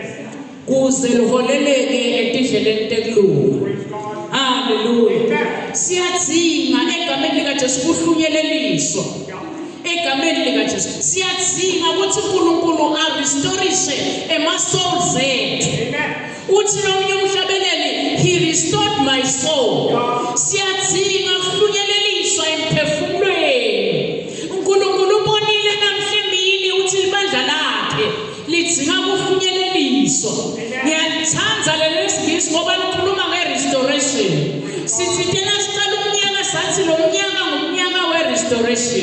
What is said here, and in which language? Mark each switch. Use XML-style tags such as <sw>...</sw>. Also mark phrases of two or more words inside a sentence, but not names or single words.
<ss>Kuze liholeleke etindleleni tenkulungu.</ss> <en>Hallelujah.</en> <ss>Siyadzinga egameni lika Jesu kuhlunyeleliswa. Egameni lika Jesu siyadzinga ukuthi uNkulunkulu arestorishe emasouls ethu. Uthi nomnye umhlabeleli</ss> <en>he restored my soul.</en> <ss>Siyadzinga kuhlunyeleliswa emphefumulweni. uNkulunkulu ubonile namhlanje uthi ibandla lakhe lidzinga kuhlunyeleliswa. Ngiyalithanda lelesingisi ngoba likhuluma ngerestoration. Sithi tena siqala umnyaka sathi lo mnyaka ngumnyaka werestoration.</ss>